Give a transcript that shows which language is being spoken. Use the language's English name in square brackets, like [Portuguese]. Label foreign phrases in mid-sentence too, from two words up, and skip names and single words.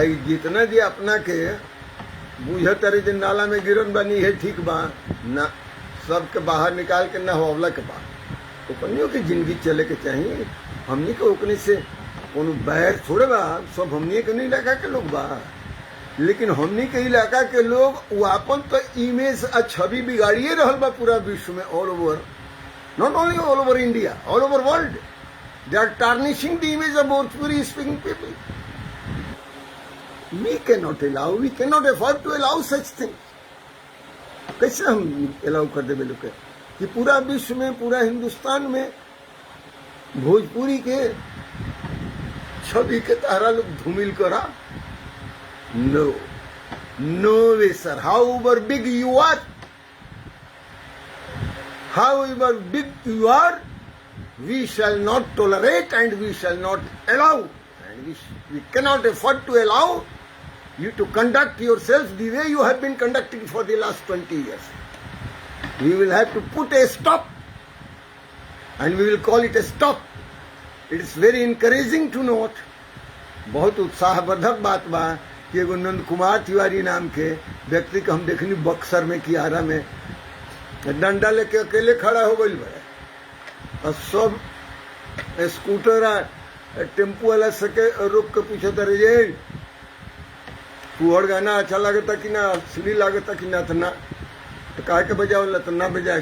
[Bhojpuri] आई जितना जी अपना के बुझ तारे जो नाला में गिरन बनी है ठीक बा ना, सबके बाहर निकाल के नहवावला के बाद ओकनियों की जिंदगी चले के चाहिए। हमनी के ओकनी से कोनो बैर थोड़े बा, सब हमनी के नहीं इलाका के लोग बा। लेकिन हमनी के इलाका के लोग वापन तो इमेज और छवि बिगाड़िए रहल बा पूरा विश्व में, [English] All over, not only all over India, all over world. They are tarnishing the image of Bhojpuri speaking people. We cannot allow, we cannot afford to allow such thing. [Bhojpuri] कैसे हम अलाउ कर देवे लोग कि पूरा विश्व में, पूरा हिंदुस्तान में भोजपुरी के छवि के तारा लोग धूमिल करा? [English] No, no way sir. however big you are, however big you are, we shall not tolerate and we shall not allow, and we cannot afford to allow you to conduct yourselves the way you have been conducting for the last 20 years. We will have to put a stop, and we will call it a stop. It is very encouraging to note, [Bhojpuri] बहुत उत्साहवर्धक बात बा कि एगो नंद कुमार तिवारी नाम के व्यक्ति को हम देखनी बक्सर में कियारा में डंडा लेके अकेले खड़ा हो गई बा, और सब स्कूटर टेम्पू वाला सके रोक के पूछता रहे फुहड़ गाना अच्छा लगता कि ना, असली लगता कि ना, ना तो काहे के बजावला तो ना बजाए।